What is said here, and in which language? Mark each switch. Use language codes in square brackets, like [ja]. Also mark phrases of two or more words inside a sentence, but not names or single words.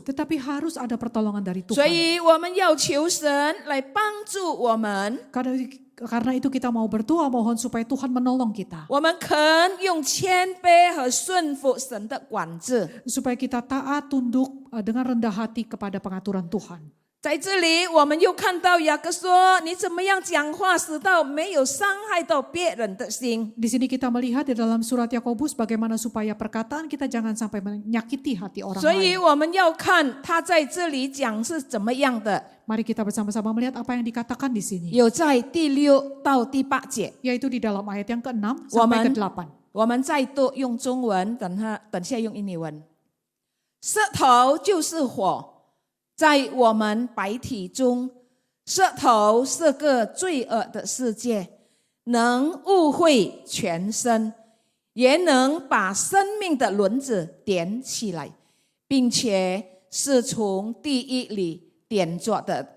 [id] Tetapi harus ada pertolongan dari [zh] 所 [id] Tuhan. [zh] 以我们要求神来帮助我们， [id] Karena itu kita mau berdoa mohon supaya Tuhan menolong kita. [zh] 我们肯用谦卑和顺服神的管制。 [id] Supaya kita taat, tunduk dengan rendah hati kepada pengaturan Tuhan. [zh] 在这里，我们又看到雅各说：“你怎么样讲话，使到没有伤害到别人的心。 [id] Di sini kita melihat di dalam surat Yakobus bagaimana supaya perkataan kita jangan sampai menyakiti hati orang [zh] 所以 [id] lain. [zh] 我们要看他在这里讲是怎么样的， [id] Mari kita bersama-sama melihat apa yang dikatakan di sini. [zh] 有在第6到第8节。 [id] Yaitu di dalam ayat yang ke-6 sampai ke-8. [zh] 我们再度用中文，等下用印尼文。舌头就是火，在我们白体中，舌头是个罪恶的世界，能污秽全身，也能把生命的轮子点起来，并且是从地狱里点着的。